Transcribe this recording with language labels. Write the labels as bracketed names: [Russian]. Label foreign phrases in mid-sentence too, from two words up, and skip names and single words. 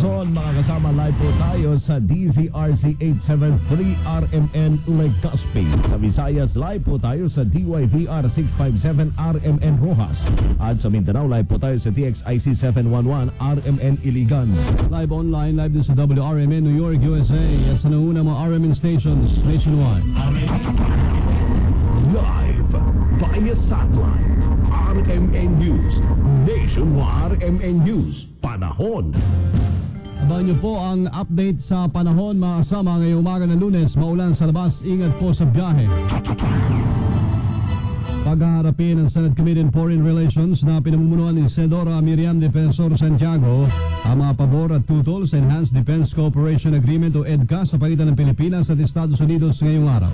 [Filipino] Luzon, mga kasama, live po tayo sa DZRC 873 RMN Legazpi. Sa Visayas, live po tayo sa DYVR 657 RMN Rojas. At sa Mindanao, live po tayo sa TXIC 711 RMN Iligan. [English] Live online, [Filipino] live din sa WRMN New York, USA. At sa nauna mga RMN stations nationwide. [English] Live via satellite. [Filipino] RMN News Nationwide. RMN News Panahon. Abangan niyo po ang update sa panahon mga kasama ngayong umaga ng Lunes. Maulan sa labas, ingat po sa biyahe. Paghaharapin ng Senate Committee on Foreign Relations na pinamumunuan ni Senadora Miriam Defensor Santiago ang mga pabor at tutol sa Enhanced Defense Cooperation Agreement o EDCA sa pagitan ng Pilipinas at Estados Unidos ngayong araw.